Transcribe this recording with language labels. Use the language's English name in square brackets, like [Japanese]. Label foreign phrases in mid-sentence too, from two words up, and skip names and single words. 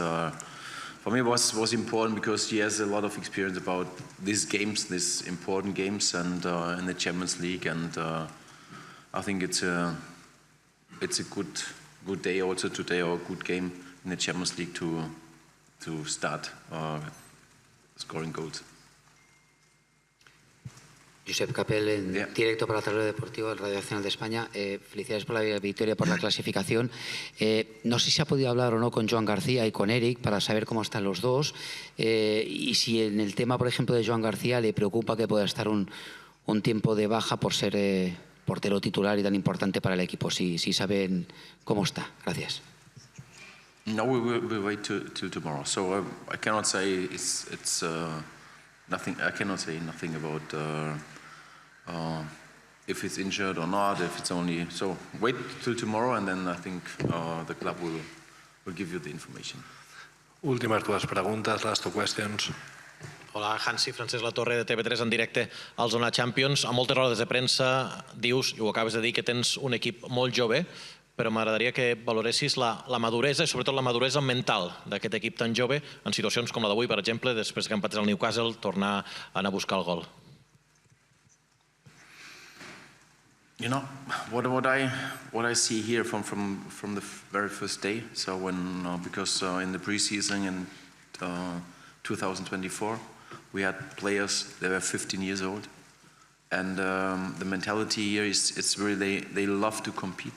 [English] For me, it was important because he has a lot of experience about these games, these important games, and in the Champions League. And I think it's a good good day also today, or a good game in the Champions League to start scoring goals. [Spanish] Josep Capel, en directo para Tablero Deportivo, el Radio Nacional de España. Felicidades por la victoria, por la clasificación. No sé si ha podido hablar o no con Joan García y con Eric para saber cómo están los dos, y si en el tema, por ejemplo, de Joan García le preocupa que pueda estar un tiempo de baja por ser portero titular y tan importante para el equipo. Si saben cómo está. Gracias. [English] No, we'll wait till tomorrow. So I cannot say it's nothing. I cannot say nothing about if it's injured or not. If it's only so, wait till tomorrow, and then I think the club will give you the information. [Catalan] Últimes dues preguntes, [English] last two questions. [Catalan] Hola, Hansi, Francesc Latorre, de TV3 en directe al Zona Champions. A moltes rodes de premsa dius, i ho acabes de dir, que tens un equip molt jove, però m'agradaria que valoressis la maduresa i sobretot la maduresa mental d'aquest equip tan jove en situacions com la d'avui, per exemple, després que empatés el Newcastle, tornar a anar a buscar el gol. [English] You know what I see here from the very first day. So when because in the preseason in 2024 we had players that were 15 years old, and the mentality here is really they love to compete.